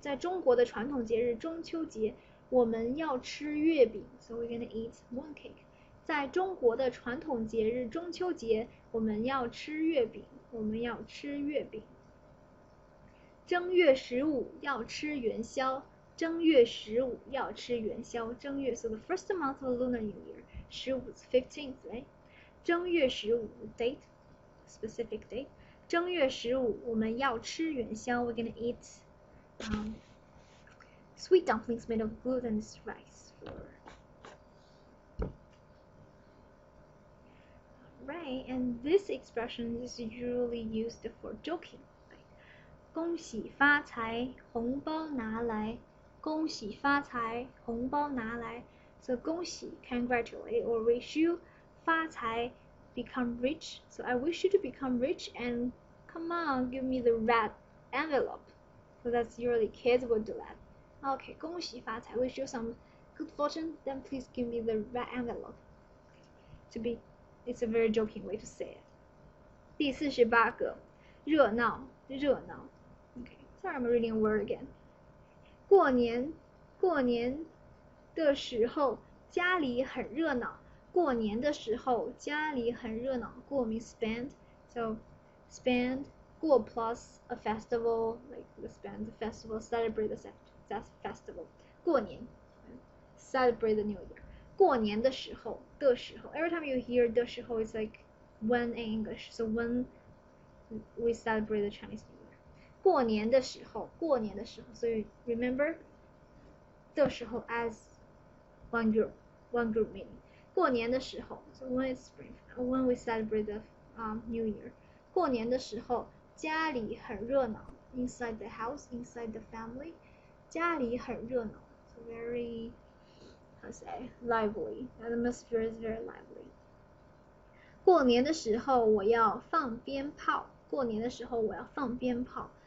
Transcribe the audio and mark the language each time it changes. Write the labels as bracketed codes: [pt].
[zh] 在中国的传统节日中秋节，我们要吃月饼 ， [en] so we're gonna eat mooncake。 [zh] 在中国的传统节日中秋节，我们要吃月饼，我们要吃月饼。正月15要吃元宵，正月15要吃元宵。 [en] 正月 so the first month of Lunar New Year， 15 is 15th, right? 正月15 date, specific date. [zh] 正月15我们要吃元宵。 [en] We're gonna eat sweet dumplings made of glutinous rice. Right, and this expression is usually used for joking. [zh] 恭喜发财，红包拿来！恭喜发财，红包拿来！ [en] So 恭喜 congratulate or wish you 发财 become rich. So I wish you to become rich and come on, give me the red envelope. So that's usually kids will do that. Okay, 恭喜发财 wish you some good fortune, then please give me the red envelope. It's a very joking way to say it. [zh] 第48个，热闹，热闹。 [en] Okay, sorry, I'm reading a word again. [zh] 过年的时候家里很热闹。过年的时候家里很热闹。 [en] 过 means spend, so spend 过 plus a festival, like the spend the festival, celebrate the festival. 过年 celebrate the new year. 过年的时候 every time you hear 的时候 it's like when in English, so when we celebrate the Chinese New Year. [zh] 过年的时候，所以 [en] remember 的时候 as one group meaning. [zh] 过年的时候 [en] so when it's spring, when we celebrate the New Year. [zh] 过年的时候家里很热闹 [en] inside the house, inside the family. [zh] 家里很热闹 [en] so very how to say lively. The atmosphere is very lively. [zh] 过年的时候我要放鞭炮。过年的时候我要放鞭炮。